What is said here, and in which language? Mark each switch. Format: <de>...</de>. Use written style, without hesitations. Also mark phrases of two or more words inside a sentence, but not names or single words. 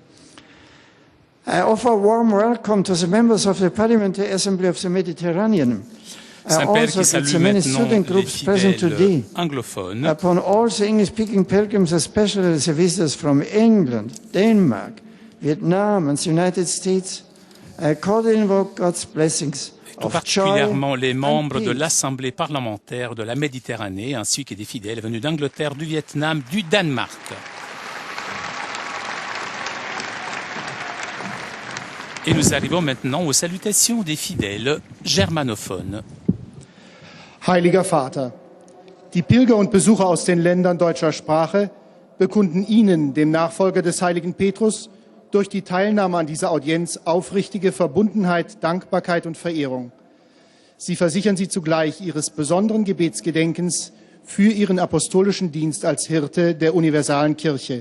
<en>I offer a warm welcome to the members of the Parliamentary Assembly of the Mediterranean. I also greet the many student groups present today. Upon all the English-speaking pilgrims, especially the visitors from England, Denmark, Vietnam, and the United States, I cordially invoke God's blessings.</en> <fr>Tout particulièrement les membres de l'Assemblée parlementaire de la Méditerranée, ainsi que des fidèles venus d'Angleterre, du Vietnam, du Danemark. Et nous arrivons maintenant aux salutations des fidèles germanophones.</fr> <de>Heiliger Vater, die Pilger und Besucher aus den Ländern deutscher Sprache bekunden Ihnen, dem Nachfolger des heiligen Petrus, durch die Teilnahme an dieser Audienz aufrichtige Verbundenheit, Dankbarkeit und Verehrung. Sie versichern Sie zugleich Ihres besonderen Gebetsgedenkens für Ihren apostolischen Dienst als Hirte der universalen Kirche.</de>